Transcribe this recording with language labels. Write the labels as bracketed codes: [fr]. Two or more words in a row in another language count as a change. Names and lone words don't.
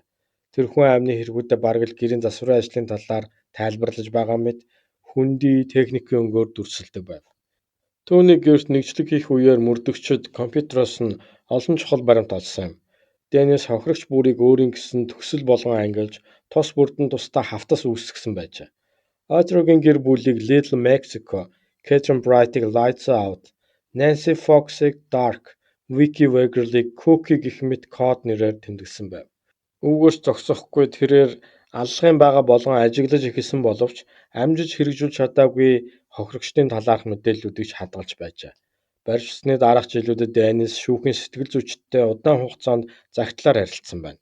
[mn] Тэр хүн амны хэрэгүүдэд бараг л гэрийн засварын ажлын талаар тайлбарлаж байгаа мэт хүндий техникийн өнгөөр дүрсэлдэг байв. Түүний гэрт нэгжлэг хийх үеэр мөрдөгчид компьютероос нь олон чухал баримт олсон юм. Dennis хохирогч бүрийг өөрийн гэсэн төсөл болгон ангилж, тус бүрдэн тусдаа хавтас үүсгэсэн байжээ. Oteroгийн гэр бүлийг Little Mexico, Catherine Bright-ыг Lights Out, Nancy Fox-ыг Dark, Vicky Wegerle-ыг Cookie гэх мэт код нэрээр тэмдэглэсэн байв. Үүгээрч зогсохгүй тэрээр аллагын бага болгон ажиглаж эхэлсэн боловч амжиж хэрэгжүүлж чадаагүй хохирогчдын талаарх мэдээллүүдийг ч хадгалж байжээ. Барьжсны дараах жилүүдэд Dennis шүүхийн сэтгэл зүйчдтэй удаан хугацаанд загтлаар харилцсан байна.